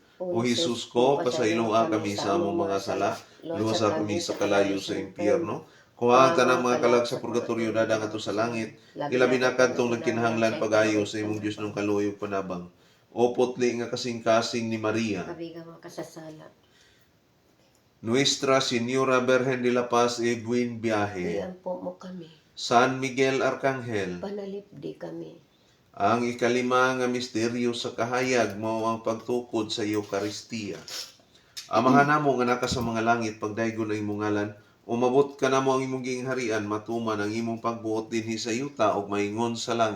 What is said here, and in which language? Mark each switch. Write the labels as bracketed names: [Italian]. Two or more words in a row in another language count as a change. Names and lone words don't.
[Cebuano] O Jesus ko, pasayloa kami sa among mga sala, luwasa kami sa kalayo sa impyerno. Kuhaan tanang mga kalag sa purgatorio, dadang ato sa langit. Ilabi na kadtong nagkinahanglan pagayo sa imong Dios ng kaluoy ug panabang. O putli nga kasing-kasing ni Maria. Kabiga makasasala. [Spanish] Nuestra Señora Virgen de la Paz y Buen Viaje. [Cebuano] Iampo mo kami. San Miguel Arcangel. Panalipdi kami. Ang ikalima nga misteryo sa kahayag mao ang pagtukod sa Eucharistia. Amahan namo nga naka sa mga langit, pagdaygon ang imong ngalan, umabot ka namo ang imong gingharian, matuman ang imong pagbuot dinhi sa yuta ug maingon sa langit.